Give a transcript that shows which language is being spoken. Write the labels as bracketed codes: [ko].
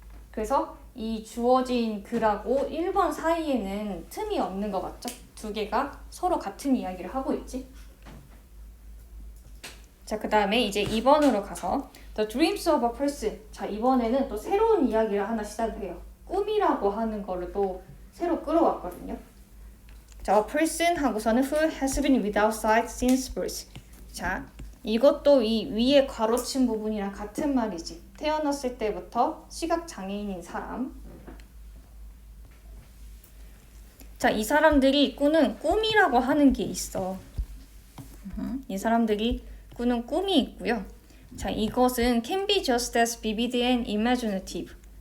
[ko] 그래서 이 주어진 글하고 1번 사이에는 틈이 없는 거 맞죠? 두 개가 서로 같은 이야기를 하고 있지. 자, 그 다음에 이제 2번으로 가서 [en] The dreams of a person. [ko] 자, 이번에는 또 새로운 이야기를 하나 시작을 해요. 꿈이라고 하는 거를 또 새로 끌어왔거든요. [en] 자, a person [ko] 하고서는 [en] who has been without sight since birth. [ko] 자, 이것도 이 위에 괄호친 부분이랑 같은 말이지. 태어났을 때부터 시각장애인인 사람. 자, 이 사람들이 꾸는 꿈이라고 하는 게 있어. 이 사람들이 꾸는 꿈이 있고요. [en] 자, 이것은 can be just as vivid and imaginative.